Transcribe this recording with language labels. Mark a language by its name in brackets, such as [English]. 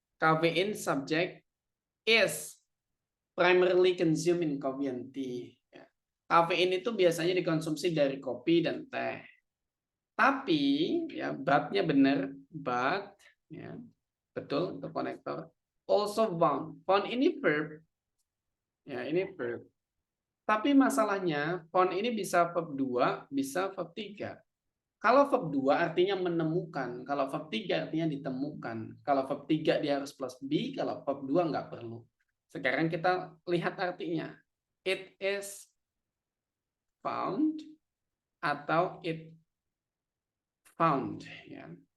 [English] Kafein subject is primarily consumed in coffee and tea. Ya. [Indonesian] Kafein itu biasanya dikonsumsi dari kopi dan teh. Tapi ya but-nya benar, but ya. Betul untuk konektor. Also found. Found ini verb. Ya, ini verb. Tapi masalahnya found ini bisa verb 2, bisa verb 3. Kalau verb 2 artinya menemukan, kalau verb 3 artinya ditemukan. Kalau verb 3 dia harus plus be, kalau verb 2 nggak perlu. Sekarang kita lihat artinya. [English] It is found atau it found ya.